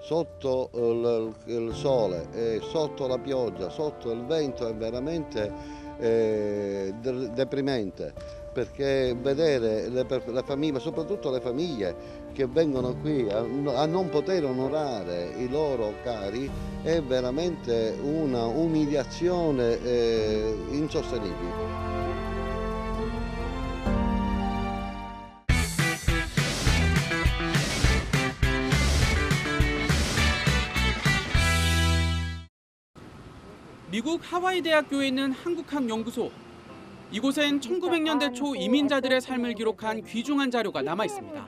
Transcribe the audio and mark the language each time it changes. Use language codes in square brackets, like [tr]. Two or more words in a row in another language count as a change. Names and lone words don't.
[it] sotto il sole e sotto la pioggia, sotto il vento è veramente deprimente, perché vedere le famiglie, soprattutto le famiglie che vengono qui a non poter onorare i loro cari è veramente una umiliazione insostenibile. [ko] 미국 하와이 대학교에 있는 한국학 연구소. 이곳엔 1900년대 초 이민자들의 삶을 기록한 귀중한 자료가 남아 있습니다.